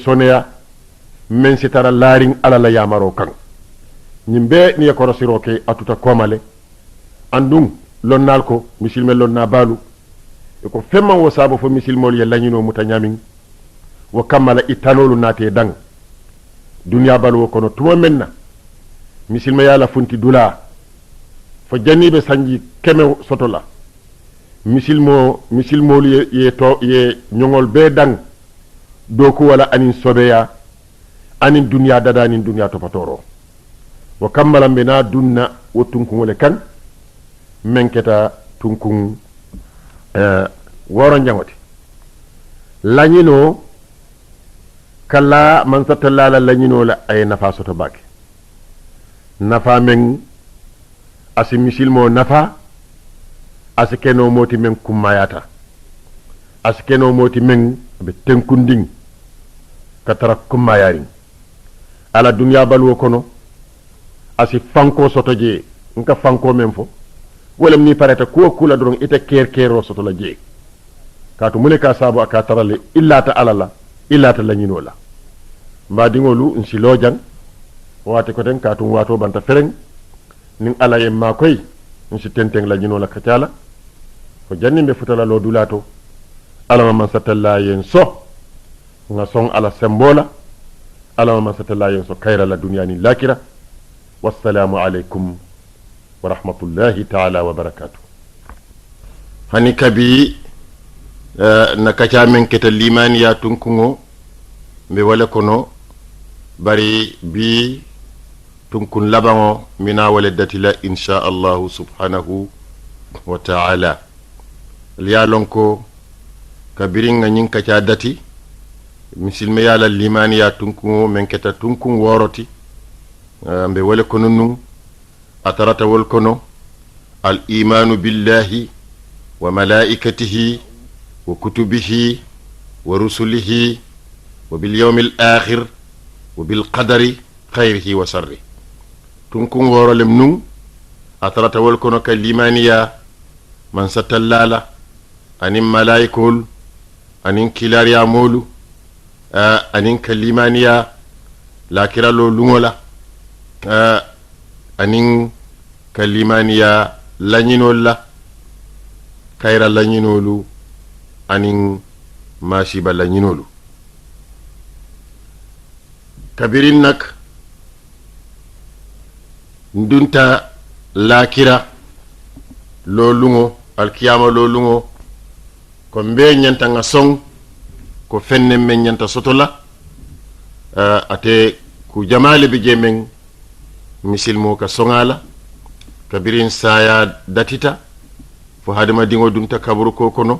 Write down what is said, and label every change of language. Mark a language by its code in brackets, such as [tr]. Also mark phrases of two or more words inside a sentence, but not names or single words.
[man] soneya men sitara laring ala la yamaro kan nyimbe ni ko rosiro ke atuta komale andum lonnal ko misilme lonna balu e ko femma wo sabo fo misilmol ye lanyino mutanyamin wo kamala itanolu nate dang dunya balu kono tuma menna misilma yala funti dula fo jannibe sanji keme sotola misilmol ye nyongol be dang doku wala anin sobeya anin dunya dada anin dunya topatoro wo kammala mbena dunna wo tunkun wole kan menketa tunkun woro njangoti lañino kala man satallala lañino la ay nafa soto bake nafa men asi misilmo nafa asi keno moti men kummayata asi keno moti men be tenkunding katara kummayarin ala dunya balwo kono asi fanko soto je nka fanko men fo wolem ni pareta kuwo kula doron ite kero soto la je kaatu mune ka sabu aka tarale illata alala illata lañinola mbadiŋolu nsi lojan wate koten kaatu wato banta fereŋ nin ala ye ma koy nsi tenteŋ lañinola kacala ko janni be futala lo dulato alama man satalla yen so nga son ala sembola alama man satalla yen so kayra la duniya ni lakira [ar] والسلام عليكم ورحمة الله تعالى وبركاته [man] hani kabi na kaca men keta limaniya tunkuŋo mbe wale kono bari bi tunkun labaŋo mina wale datila [ar] إن شاء الله سبحانه وتعالى [man] liya lon ko kabirin nga ñiŋ kaca dati misilme ye la limaniya tunkuŋo men keta tunkun woroti mbe wale kono nuŋ a tarata wol kono [ar] الإيمان بالله وملائكته وكتبه و رسله وباليوم الآخر وبالقدر خيره وشره [man] tunkun worolem nuŋ a tarata wol kono ka limaniya man satallala anin malaikol anin kilariya molu anin ka limaniya lakiralo luŋola anin ka limaniya lañinol la kayra lañinolu anin masiba lañinolu kabirin nak ndunta lakira lo luŋo alkiyama lo luŋo ko mbe ñanta nga soŋ ko fenne men ñanta soto la ate ku jamale bi je men misilmo ka soŋala kabirin saya datita fo hadama diŋo dunta kaburu ko kono